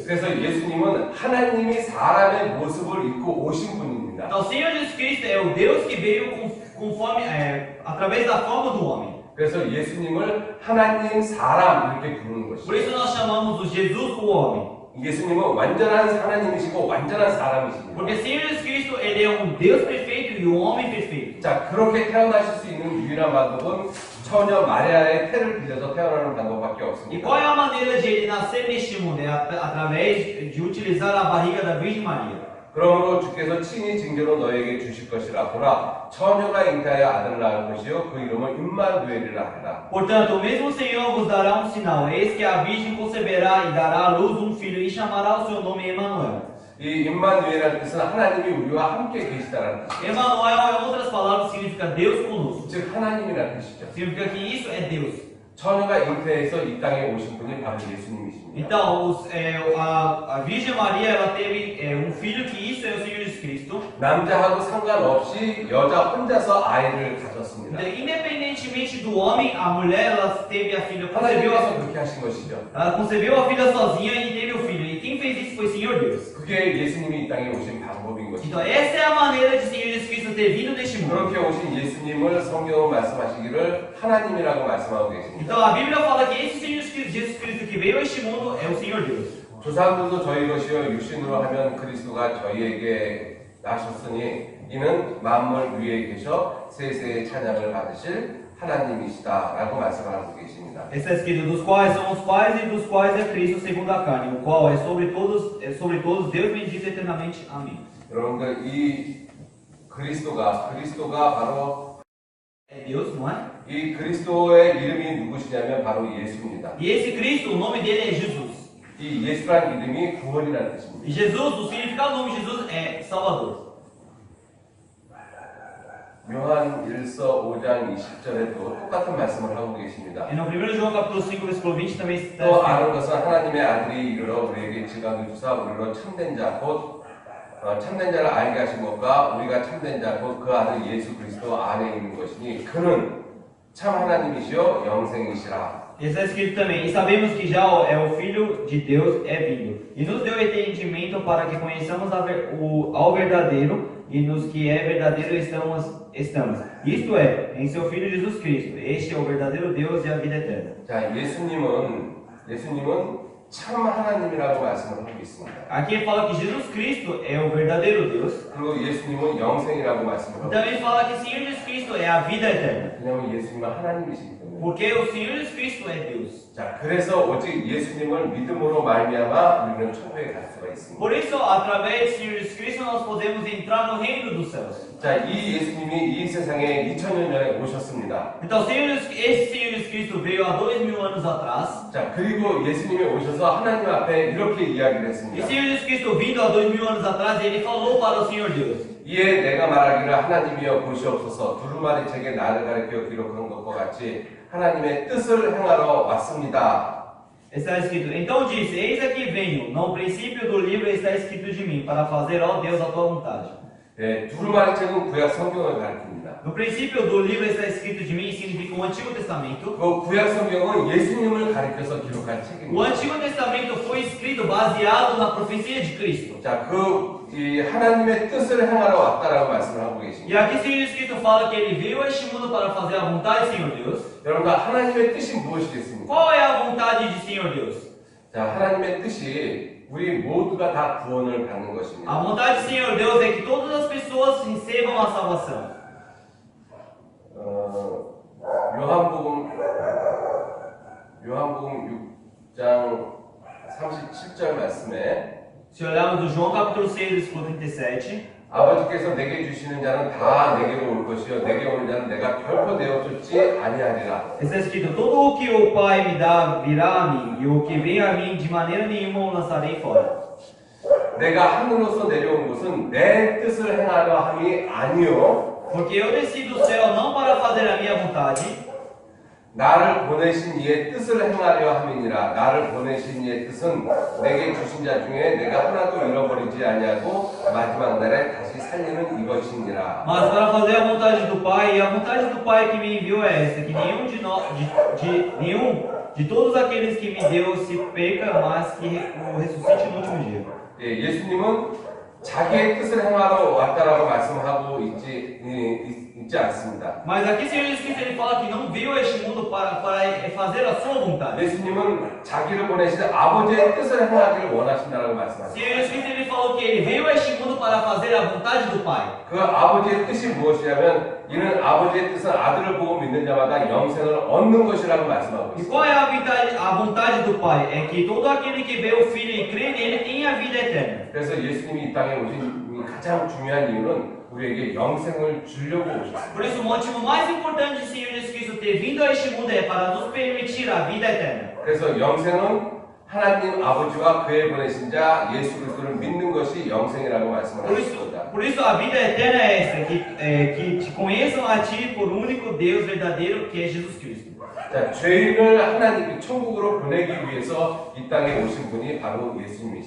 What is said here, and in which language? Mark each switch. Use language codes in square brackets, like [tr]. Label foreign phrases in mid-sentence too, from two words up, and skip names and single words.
[ko] 그래서 예수님은 하나님이 사람의 모습을 입고 오신 분입니다. [pt] Então, o Senhor Jesus Cristo é o Deus que veio conforme, através da forma do homem. [ko] 그래서 예수님을 하나님 사람 이렇게 부르는 [pt] Por [ko] 것이죠. [pt] isso nós chamamos o Jesus o homem. [ko] 예수님은 완전한 하나님이시고 완전한 사람이십니다. [pt] Porque o Senhor Jesus Cristo, ele é um Deus perfeito e um homem perfeito. [ko] 자, 그렇게 태어나실 수 있는 유일한 방법은 처녀 마리아의 태를 빌려서 태어나는 방법밖에 [pt] E [ko] 없습니다. [pt] qual é a maneira de ele nascer neste mundo? É através de utilizar a barriga da Virgem Maria. [ko] 그러므로 주께서 친히 징조로 너에게 주실 것이라 보라 처녀가 잉태하여 아들을 낳을 것이요 그 이름을 임마누엘이라 하라. [pt] Portanto, o mesmo Senhor vos dará um sinal. Eis que a Virgem conceberá e dará à luz um filho e chamará o seu nome Emanuel. [ko] 이 임마누엘이라는 뜻은 하나님이 우리와 함께 계시다라는 뜻이죠. [pt] Emanuel, em outras palavras, significa Deus conosco. [ko] 즉 하나님이라는 뜻이죠. [pt] Significa que isso é Deus. [ko] 처녀가 잉태해서 이 땅에 오신 분이 바로 예수님이십니다. [pt] Então, a Virgem Maria, ela teve um filho, que isso é o Senhor Jesus Cristo. [ko] 남자하고 상관없이 여자 혼자서 아이를 가졌습니다. [pt] Então, independentemente do homem, a mulher, ela teve a filha, [ko] 하나님께서 그렇게 하신 것이죠. [pt] ela concebeu a filha sozinha e teve o filho. E quem fez isso foi o Senhor Deus. [ko] 그게 예수님이 이 땅에 오신 방법인 것이죠. [pt] Então, essa é a maneira de o Senhor Jesus Cristo ter vindo neste mundo. [ko] 그렇게 오신 예수님을 성경은 말씀하시기를 하나님이라고 말씀하고 계십니다. [pt] Então, a Bíblia fala que esse Senhor Jesus Cristo que veio a este mundo é o Senhor Deus. [ko] 조상들도 저희 것이요 육신으로 하면 그리스도가 저희에게 나셨으니 이는 만물 위에 계셔 세세의 찬양을 받으실 하나님이시다라고 말씀을 하고 계십니다. [pt] Está escrito, dos quais são os pais e dos quais é Cristo segundo a carne, o qual é sobre todos Deus bendito eternamente. Amém. [ko] 여러분들 이 그리스도가 바로 [pt] É Deus, não é? [ko] 이 그리스도의 이름이 누구시냐면 바로 예수입니다. [pt] E esse Cristo, o nome dele é Jesus. [ko] 이 예수란 이름이 구원이라는 뜻입니다. [pt] E Jesus, o significado do nome de Jesus é Salvador. [ko] 요한 1서 5장 20절에도 똑같은 말씀을 하고 계십니다. [pt] E no 1 João capítulo 5, versículo 20 também está [ko] 또 [pt] escrito. [ko] 아는 것은 하나님의 아들이 이르러 우리에게 지각을 주사 우리로 참된 자 곧 참된 자를 알게 하신 것과 우리가 참된 자 곧 그 아들 예수 그리스도 안에 있는 것이니 그는 참 하나님이시요 영생이시라. [pt] Está escrito também, e sabemos que já é o Filho de Deus é vindo, e nos deu entendimento para que conheçamos ao verdadeiro, e nos que é verdadeiro estamos. Isto é, em seu Filho Jesus Cristo. Este é o verdadeiro Deus e a vida eterna. [ko] 자, 예수님은 참 하나님이라고 말씀을 하고 있습니다. [pt] Aqui fala que Jesus Cristo é o verdadeiro Deus. [ko] 그리고 예수님은 영생이라고 말씀을 하고 [pt] Também fala que o Senhor Jesus Cristo é a vida eterna. [ko] 왜냐하면 예수님은 하나님이시기 때문에. [pt] Porque o Senhor Jesus Cristo é Deus. [ko] 자, 그래서 오직 예수님을 믿음으로 말미암아 우리는 천국에 갈 수가 있습니다. [pt] Por isso, através do Senhor Jesus Cristo, nós podemos entrar no reino dos céus. [ko] 자, 이 예수님이 이 세상에 2000년 전에 오셨습니다. [pt] Então, esse Senhor Jesus Cristo veio há 2000 anos atrás. [ko] 자, 그리고 예수님이 오셔서 오셔서 하나님 앞에 이렇게 이야기를 [pt] E o [ko] 했습니다. [pt] Senhor Jesus Cristo vindo há 2000 anos atrás, ele falou para o Senhor Deus. [ko] 이에 내가 말하기를 하나님이여 보시옵소서 두루마리 책에 나를 가리켜 기록한 것과 같이 하나님의 뜻을 행하러 왔습니다. [pt] Está escrito, então disse, eis aqui venho, no princípio do livro está escrito de mim, para fazer, ó Deus, a tua vontade. [ko] 네, 두루마리 책은 구약 성경을 가리킵니다. [pt] No princípio do livro está escrito de mim, significa o Antigo Testamento. [ko] 그 구약 성경은 예수님을 가리켜서 기록한 [pt] O [ko] 책입니다. [pt] Antigo Testamento foi escrito baseado na profecia de Cristo. [ko] 자, 이 하나님의 뜻을 행하러 왔다라고 말씀을 하고 [pt] E [ko] 계십니다. [pt] aqui o Senhor Jesus Cristo fala que ele veio a este mundo para fazer a vontade do Senhor Deus. [ko] 여러분들 하나님의 뜻이 무엇이겠습니까? [pt] Qual é a vontade de Senhor Deus? [ko] 자, 하나님의 뜻이 우리 모두가 다 구원을 받는 [pt] A [ko] 것입니다. [pt] vontade do Senhor Deus é que todas as pessoas recebam a salvação. [ko] 요한복음 6장 37절 말씀에 [pt] Se olharmos no João capítulo 6, versículo 37, [ko] 아버지께서 내게 주시는 자는 다 내게로 올 것이요 내게 오는 자는 내가 결코 내어쫓지 아니하리라. [pt] está escrito, todo o que o Pai me dá virá a mim, e o que vem a mim de maneira nenhuma o lançarei fora. [ko] 내가 하늘로서 내려온 것은 내 뜻을 행하려 함이 아니요 [pt] Porque eu desci do céu não para fazer a minha vontade, [ko] 나를 보내신 이의 뜻을 행하려 함이니라. 나를 보내신 이의 뜻은 내게 주신 자 중에 내가 하나도 잃어버리지 아니하고 마지막 날에 다시 살리는 이것이니라. [pt] mas para fazer a vontade do Pai, e a vontade do Pai que me enviou é esta, que nenhum de todos aqueles que me deu se perca, mas que o ressuscite no último dia. [ko] 예, 예수님은 자기의 뜻을 행하러 왔다라고 말씀하고 있지 않습니다. [pt] Mas aqui o Senhor Jesus Cristo ele fala que não veio a este mundo para fazer a sua vontade. [ko] 예수님은 자기를 보내신 아버지의 뜻을 행하기를 원하신다라고 [pt] O [ko] 말씀하셨습니다. [pt] Senhor Jesus Cristo ele falou que ele veio a este mundo para fazer a vontade do Pai. [ko] 그 아버지의 뜻이 무엇이냐면 이는 아버지의 뜻은 아들을 보고 믿는 자마다 영생을 얻는 것이라고 말씀하고 [pt] E [ko] 있습니다. [pt] qual é a vontade do Pai? É que todo aquele que vê o Filho e crê nele tem a vida eterna. [ko] 그래서 예수님이 이 땅에 오신 가장 중요한 이유는 우리에게 영생을 주려고 오셨습니다. [pt] Por isso, o motivo mais importante do Senhor Jesus Cristo ter vindo a este mundo é para nos permitir a vida eterna. [ko] 그래서 영생은 하나님 아버지와 그의 보내신 자 예수 그리스도를 믿는 것이 영생이라고 말씀을 하셨습니다. [pt] Por isso a vida eterna é esta, que te conheçam a ti por único Deus verdadeiro, que é Jesus Cristo. [ko] 자, 죄인을 하나님이 천국으로 보내기 위해서 이 땅에 오신 분이 바로 예수님이십니다.